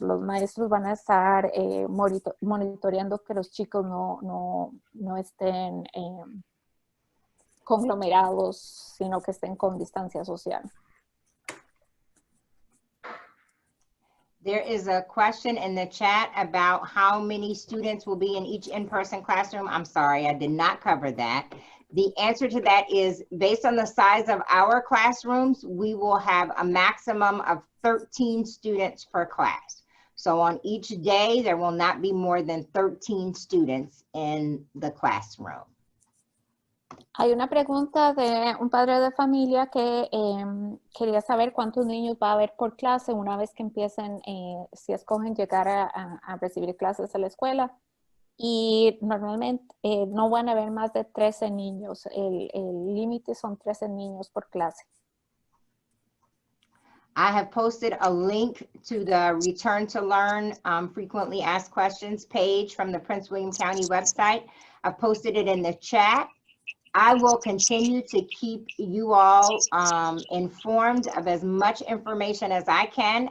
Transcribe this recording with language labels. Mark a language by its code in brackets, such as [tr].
[es] Los maestros van a estar monitoreando que los chicos no estén conglomerados, sino que estén con distancia social. [en] There is a question in the chat about how many students will be in each in-person classroom. I'm sorry, I did not cover that. The answer to that is based on the size of our classrooms, we will have a maximum of 13 students per class. So on each day, there will not be more than 13 students in the classroom. [es] Hay una pregunta de un padre de familia que quería saber cuántos niños va a haber por clase una vez que empiecen, si escogen llegar a recibir clases a la escuela. Y normalmente no van a haber más de 13 niños. El límite son 13 niños por clase. [en] I have posted a link to the Return to Learn frequently asked questions page from the Prince William County website. I've posted it in the chat. I will continue to keep you all informed of as much information as I can.